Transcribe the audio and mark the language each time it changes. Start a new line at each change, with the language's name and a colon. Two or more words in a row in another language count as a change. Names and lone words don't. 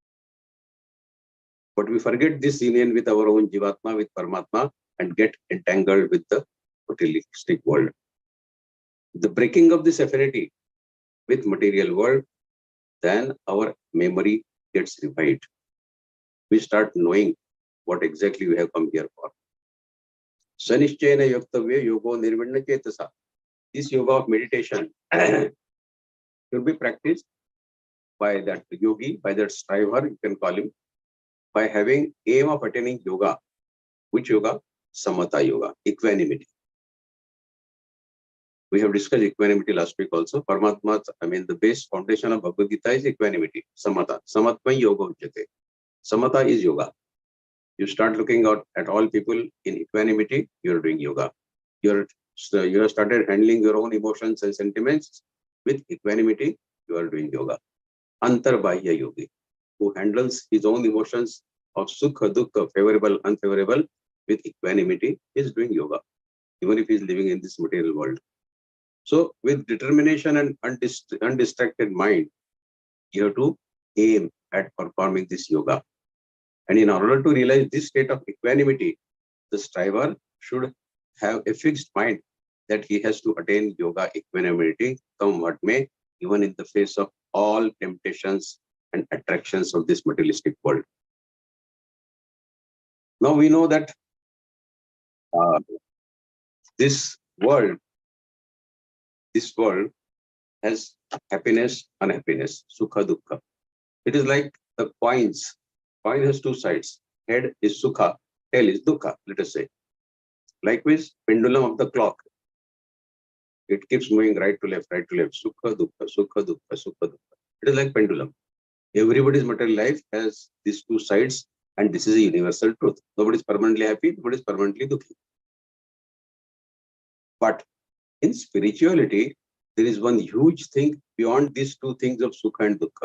English: But we forget this union with our own Jivatma, with Paramatma, and get entangled with the materialistic world. The breaking of this affinity with material world then our memory gets revived. We start knowing what exactly we have come here for.
Sanskrit: Sanishchena yoktavya yogo nirvinna chetasa.
English: This yoga of meditation should be practiced by that yogi, by that striver, you can call him, by having aim of attaining yoga. Which yoga? Samatha yoga, equanimity. We have discussed equanimity last week also. Paramatma, the base foundation of Bhagavad Gita is equanimity, samatha.
Sanskrit: Samatva yoga uchyate.
English: Samatha is yoga. You start looking out at all people in equanimity, you are doing yoga. You have started handling your own emotions and sentiments with equanimity, you are doing yoga.
Sanskrit: Antarbahya yogi,
English: who handles his own emotions of
Sanskrit: sukha, dukkha,
English: favorable, unfavorable, with equanimity, is doing yoga, even if he is living in this material world. So, with determination and undistracted mind, you have to aim at performing this yoga. And in order to realize this state of equanimity, the striver should have a fixed mind that he has to attain yoga equanimity, come what may, even in the face of all temptations and attractions of this materialistic world. Now we know that this world has happiness, unhappiness,
Sanskrit: sukha, dukkha.
English: It is like the coins. Coin has two sides. Head is sukha, tail is dukkha, let us say. Likewise, pendulum of the clock. It keeps moving right to left,
Sanskrit: sukha, dukkha, sukha, dukkha, sukha, dukkha.
English: It is like pendulum. Everybody's material life has these two sides, and this is a universal truth. Nobody is permanently happy, nobody is permanently dukkhi. But in spirituality, there is one huge thing beyond these two things of sukha and dukkha.